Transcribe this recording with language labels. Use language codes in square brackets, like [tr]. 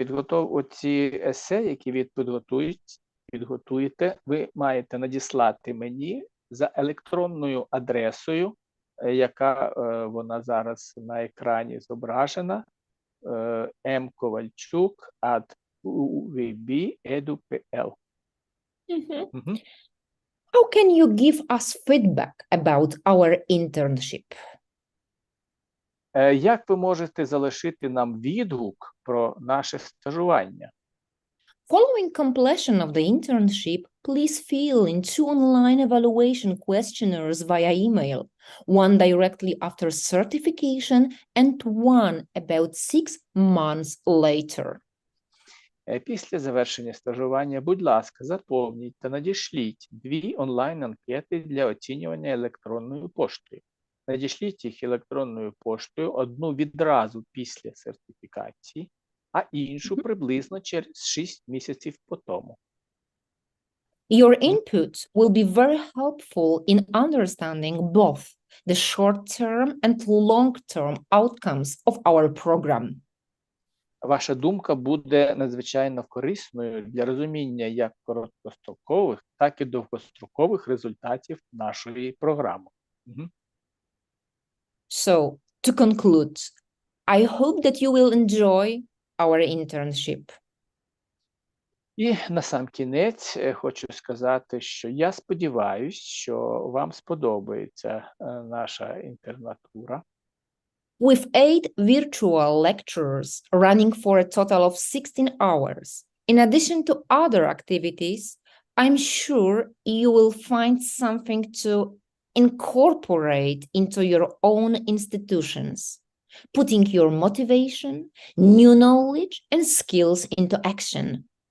[uk] Оці есе, які ви підготуєте, ви маєте надіслати мені за електронною адресою, яка вона зараз на екрані зображена, mkovalchuk@uwb.edu.pl. [en] How can you give us feedback about our internship? [uk] Як ви можете залишити нам відгук про наше стажування? [en] Following completion of the internship, please fill in 2 online evaluation questionnaires via email, one directly after certification and one about 6 months later. [uk] Після завершення стажування, будь ласка, заповніть та надішліть 2 онлайн-анкети для оцінювання електронною поштою. Надішліть їх електронною поштою, одну відразу після сертифікації, а іншу приблизно через 6 місяців по тому. [en] Your input will be very helpful in understanding both the short-term and long-term outcomes of our program. [uk] Ваша думка буде надзвичайно корисною для розуміння як короткострокових, так і довгострокових результатів нашої програми. [en] So, to conclude, I hope that you will enjoy our internship. [uk] І насамкінець хочу сказати, що я сподіваюся, що вам сподобається наша інтернатура. [en] With 8 virtual lectures running for a total of 16 hours, in addition to other activities, I'm sure you will find something to incorporate into your own institutions, putting your motivation, new knowledge, and skills into action.